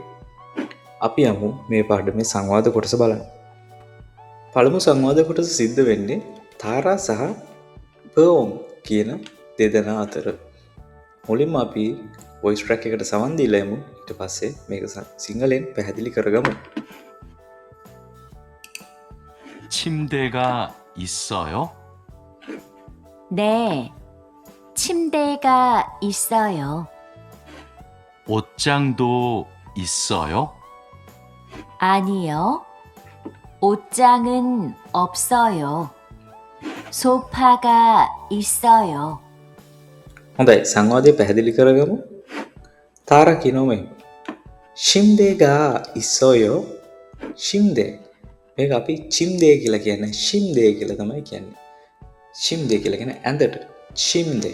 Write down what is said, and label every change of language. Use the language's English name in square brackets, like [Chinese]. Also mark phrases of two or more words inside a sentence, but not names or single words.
[Sinhala] අපි යමු මේ පාඩමේ සංවාද කොටස බලන්න. පළමු සංවාද කොටස සිද්ධ වෙන්නේ තාරා සහ පර්වොම් කියන දෙදෙනා අතර. මුලින්ම අපි වොයිස් ට්‍රැක් එකට සවන් දීලා යමු. ඊට පස්සේ මේක සිංහලෙන් පැහැදිලි කරගමු. [Korean] 침대가 있어요? 네, 침대가 있어요. 옷장도 있어요? 아니요, 옷장은 없어요. 소파가 있어요. [Sinhala] හොඳයි සංවාදය පැහැදිලි කරගමු. තාරා කියනවා මෙහෙම. [Korean] 침대가 있어요 침대. [Sinhala] මේක අපි චිම්දේ කියලා කියන්නේ ශිම්දේ කියලා තමයි කියන්නේ. ශිම්දේ කියලා කියන්නේ ඇඳට. ශිම්දේ.